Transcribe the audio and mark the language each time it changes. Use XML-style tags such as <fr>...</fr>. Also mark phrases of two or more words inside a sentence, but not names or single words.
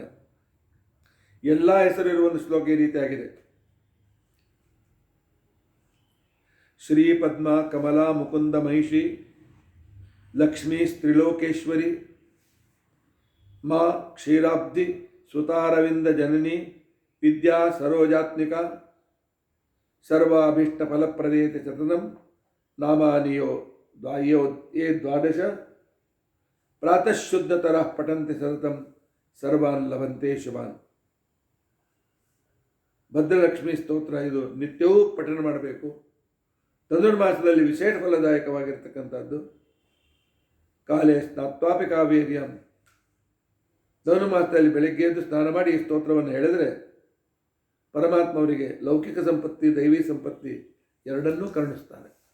<kn>ಎಲ್ಲ ಹೆಸರಿರುವ ಒಂದು ಶ್ಲೋಕ ಈ ರೀತಿಯಾಗಿದೆ.</kn> <sa>ಶ್ರೀ ಪದ್ಮ ಕಮಲಾ ಮುಕುಂದ ಮಹಿಷಿ ಲಕ್ಷ್ಮೀ ಸ್ತ್ರಿಲೋಕೇಶ್ವರಿ ಮಾ ಕ್ಷೀರಾಬ್ಧಿ ಸುತಾರವಿಂದ ಜನನಿ ವಿದ್ಯಾ ಸರೋಜಾತ್ಮಿಕ ಸರ್ವಾಭೀಷ್ಟ ಫಲಪ್ರದೇತಿ ಸತತಂ ನಾಮಾನಿಯೋ ಯೇ ದ್ವಾದಶ ಪ್ರಾತಃ ಶುದ್ಧತರಃ ಪಠಂತಿ ಸತತಂ ಸರ್ವಾನ್ ಲಭಂತೆ ಶುಭಾನ್.</sa> <kn>ಭದ್ರಲಕ್ಷ್ಮಿ ಸ್ತೋತ್ರ ಇದು ನಿತ್ಯವೂ ಪಠನ ಮಾಡಬೇಕು. ಧನುರ್ಮಾಸದಲ್ಲಿ ವಿಶೇಷ ಫಲದಾಯಕವಾಗಿರ್ತಕ್ಕಂಥದ್ದು.</kn> <sa>ಕಾಲೇ ಸ್ನಾತ್ವಾಪಿ ಕಾವೇರ್ಯಂ,</sa> <kn>ಧನುರ್ಮಾಸದಲ್ಲಿ ಬೆಳಗ್ಗೆ ಎದ್ದು ಸ್ನಾನ ಮಾಡಿ ಈ ಸ್ತೋತ್ರವನ್ನು ಹೇಳಿದರೆ ಪರಮಾತ್ಮ ಅವರಿಗೆ ಲೌಕಿಕ ಸಂಪತ್ತಿ ದೈವಿ ಸಂಪತ್ತಿ ಎರಡನ್ನೂ ಕರುಣಿಸ್ತಾನೆ.</kn>